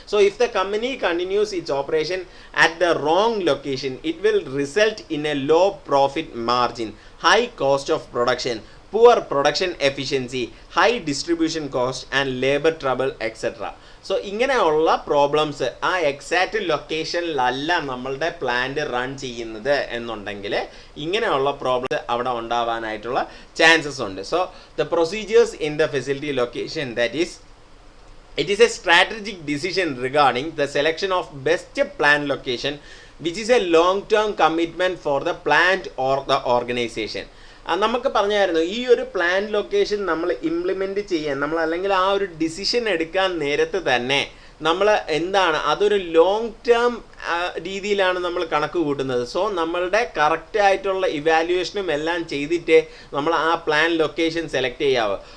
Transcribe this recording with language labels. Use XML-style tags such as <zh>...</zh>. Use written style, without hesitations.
<en>So if the company continues its operation at the wrong location it will result in a low profit margin, high cost of production, poor production efficiency, high distribution cost and labor trouble etc.</en> <ml>So ഇങ്ങനെയുള്ള problems ആ exact ലൊക്കേഷനിലല്ല നമ്മളുടെ plant run ചെയ്യുന്നത് എന്നുണ്ടെങ്കിൽ ഇങ്ങനെയുള്ള problems അവിടെ ഉണ്ടാവാനായിട്ടുള്ള chances ഉണ്ട്.</ml> <en>So the procedures in the facility location, that is it is a strategic decision regarding the selection of best plant location which is a long term commitment for the plant or the organization.</en> <ml>നമുക്ക് പറഞ്ഞായിരുന്നു ഈ ഒരു plan location നമ്മൾ implement ചെയ്യാൻ അല്ലെങ്കിൽ ആ ഒരു decision എടുക്കാൻ നേരത്ത് തന്നെ നമ്മൾ എന്താണ് അതൊരു ലോങ് ടേം രീതിയിലാണ് നമ്മൾ കണക്ക് കൂട്ടുന്നത്. സോ നമ്മളുടെ കറക്റ്റ് ആയിട്ടുള്ള ഇവാലുവേഷനും എല്ലാം ചെയ്തിട്ടേ നമ്മൾ ആ പ്ലാൻ ലൊക്കേഷൻ സെലക്ട് ചെയ്യാവുക.</ml>